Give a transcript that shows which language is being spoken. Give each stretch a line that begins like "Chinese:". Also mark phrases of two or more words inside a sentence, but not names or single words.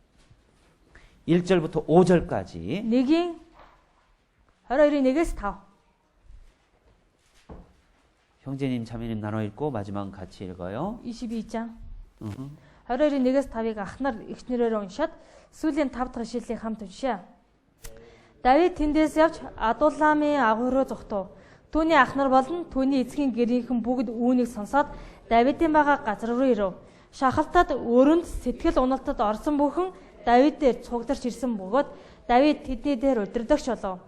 Korean: 1절부터 5절까지
Mongolian: 1-ийн 22-ийн 1-ээс 5.
Korean: 형제님 자매님 나눠 읽고 마지막 같이 읽어요. 22장. 으흠.
Mongolian: 22-ийн 1-ээс 5-ыг ахнаар ихнэрээр уншаад сүүлийн 5 дахь шүлгийг хамт уншъя. Давид тэндээс явж Адулламын агууруу зүхтв. Түүний ахнар болон түүний эцгийн гэрийнхэн бүгд үүнийг сонсоод Давидын байгаа газар руу ирэв. Шахалтад өрөнд сэтгэл уналтад орсон бүхэн Давид дээр цугдарч ирсэн бөгөөд Давид тэдний дээр удирдагч болов.